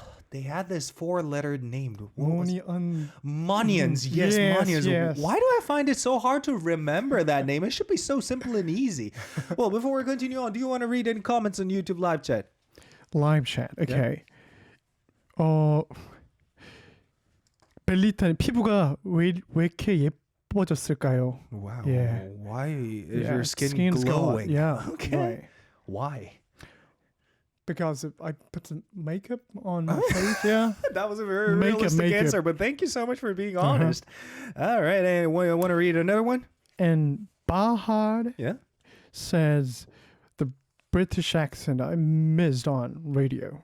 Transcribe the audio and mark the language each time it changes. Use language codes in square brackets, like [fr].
[en] They had this 4-lettered name. Monians. Yes, Monians. Yes. Why do I find it so hard to remember that name? It should be so simple and easy. Well, before we continue on, do you want to read any comments on YouTube live chat? Live chat. Okay. [ko] 벨리타님 피부가 왜 이렇게 예뻐졌을까요? [en] Wow. Yeah. Why is your skin glowing? Okay. Right. Why? Because I put some makeup on my face, That was a very realistic answer, but thank you so much for being honest. All right, and want to read another one? And Bahar says, the British accent I missed on radio.